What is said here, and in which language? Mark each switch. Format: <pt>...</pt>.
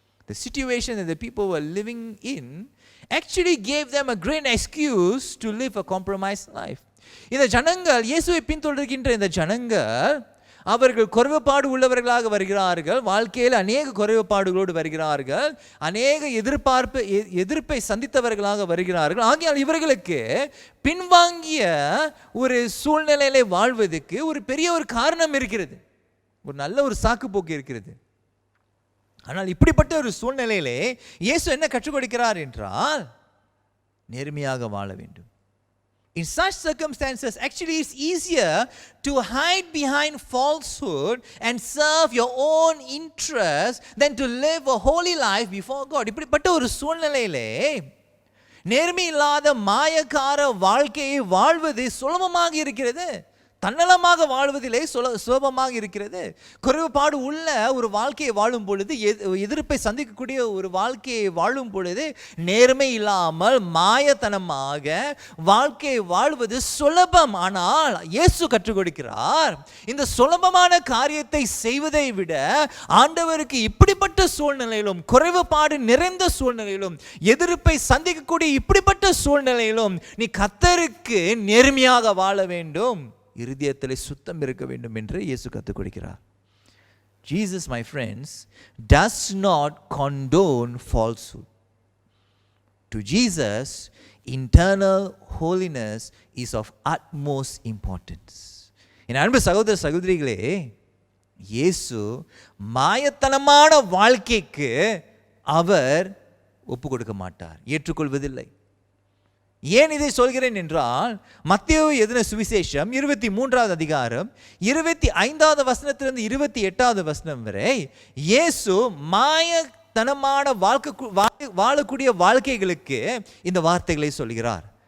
<en>The situation that the people were living in actually gave them a great excuse to live a compromised life.</en> <ta>இந்த ஜனங்கள், இயேசுவை பின்தொடர்கின்ற இந்த ஜனங்கள், அவர்கள் குறைவுபாடு உள்ளவர்களாக வருகிறார்கள். வாழ்க்கையில் அநேக குறைவுபாடுகளோடு வருகிறார்கள். அநேக எதிர்ப்பை சந்தித்தவர்களாக வருகிறார்கள். ஆகையால் இவர்களுக்கு பின்வாங்கிய ஒரு சூழ்நிலையிலே வாழ்வதற்கு ஒரு பெரிய ஒரு காரணம் இருக்கிறது. ஒரு நல்ல ஒரு சாக்கு போக்கு இருக்கிறது. ஆனால் இப்படிப்பட்ட ஒரு சூழ்நிலையிலே இயேசு என்ன கற்றுக் கொடுக்கிறார் என்றால் நேர்மையாக வாழ வேண்டும்.</ta> <en>In such circumstances, actually it's easier to hide behind falsehood and serve your own interest than to live a holy life before God.</en> <ta>இப்படிப்பட்ட ஒரு சூழ்நிலையிலே நேர்மை இல்லாத மாயக்கார வாழ்க்கையை வாழ்வது சுலபமாக இருக்கிறது. தன்னலமாக வாழ்வதிலே சுலபமாக இருக்கிறது. குறைவுபாடு உள்ள ஒரு வாழ்க்கையை வாழும் பொழுது, எதிர்ப்பை சந்திக்கக்கூடிய ஒரு வாழ்க்கையை வாழும் பொழுது நேர்மை இல்லாமல் மாயத்தனமாக வாழ்க்கையை வாழ்வது சுலபம். ஆனால் இயேசு கற்றுக் கொடுக்கிறார், இந்த சுலபமான காரியத்தை செய்வதை விட ஆண்டவருக்கு இப்படிப்பட்ட சூழ்நிலையிலும், குறைவுபாடு நிறைந்த சூழ்நிலையிலும், எதிர்ப்பை சந்திக்கக்கூடிய இப்படிப்பட்ட சூழ்நிலையிலும் நீ கர்த்தருக்கு நேர்மையாக வாழ வேண்டும், இருதயத்திலே சுத்தம் இருக்க வேண்டும் என்று இயேசு கற்றுக் கொடுக்கிறார்.</ta> <en>Jesus, my friends, does not condone falsehood. To Jesus, internal holiness is of utmost importance.</en> <ta>என் அன்பு சகோதர சகோதரிகளே, இயேசு மாயத்தனமான வாழ்க்கைக்கு அவர் ஒப்பு கொடுக்க மாட்டார், ஏற்றுக்கொள்வதில்லை. ஏன் இதை சொல்கிறேன் என்றால், மத்தேயு எழுதின சுவிசேஷம் 23வது அதிகாரம் 25வது வசனத்திலிருந்து 28வது வசனம் வரை இயேசு மாயத்தனமான வாழக்கூடிய வாழ்க்கைகளுக்கு இந்த வார்த்தைகளை சொல்கிறார்.</ta>